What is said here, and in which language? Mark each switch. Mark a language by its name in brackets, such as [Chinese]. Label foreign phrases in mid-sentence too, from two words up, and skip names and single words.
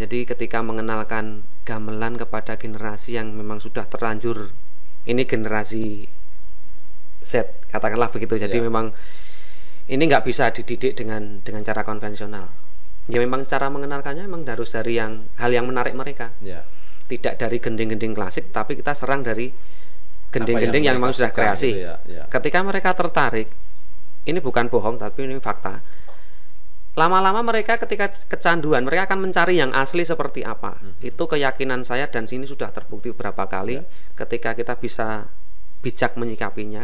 [Indonesian] Jadi ketika mengenalkan gamelan kepada generasi yang memang sudah terlanjur, ini generasi Z, katakanlah begitu. Jadi memang ini nggak bisa dididik dengan cara konvensional. Ya memang cara mengenalkannya memang harus dari hal yang menarik mereka. Tidak dari gending-gending klasik, tapi kita serang dari gending-gending yang memang sudah kreasi. Ketika mereka tertarik, ini bukan bohong tapi ini fakta. lama-lama mereka ketika kecanduan mereka akan mencari yang asli seperti apa. Itu keyakinan saya dan sini sudah terbukti beberapa kali ketika kita bisa bijak menyikapinya.